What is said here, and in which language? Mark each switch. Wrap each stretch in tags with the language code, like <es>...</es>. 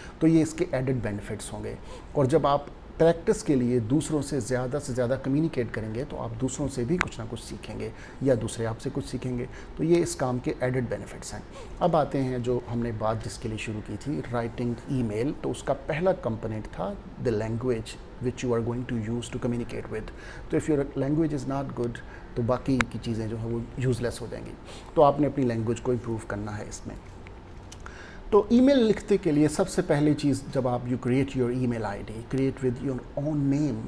<ur>تو یہ اس کے ایڈڈ بینیفٹس ہوں گے. اور جب آپ پریکٹس کے لیے دوسروں سے زیادہ کمیونیکیٹ کریں گے تو آپ دوسروں سے بھی کچھ نہ کچھ سیکھیں گے یا دوسرے آپ سے کچھ سیکھیں گے. تو یہ اس کام کے ایڈڈ بینیفٹس ہیں. اب آتے ہیں جو ہم نے بات جس کے لیے شروع کی تھی، رائٹنگ ای میل. تو اس کا پہلا کمپوننٹ تھا</ur> <en>The language which you are going to use to communicate with.</en> <ur>تو</ur> <en>if your language is not good</en> <ur>تو باقی کی چیزیں جو ہیں وہ یوز لیس ہو جائیں گی. تو آپ نے اپنی لینگویج کو امپروو کرنا ہے اس میں. تو ای میل لکھتے کے لیے سب سے پہلی چیز، جب آپ</ur> <en>You create your email ID, create with your own name.</en>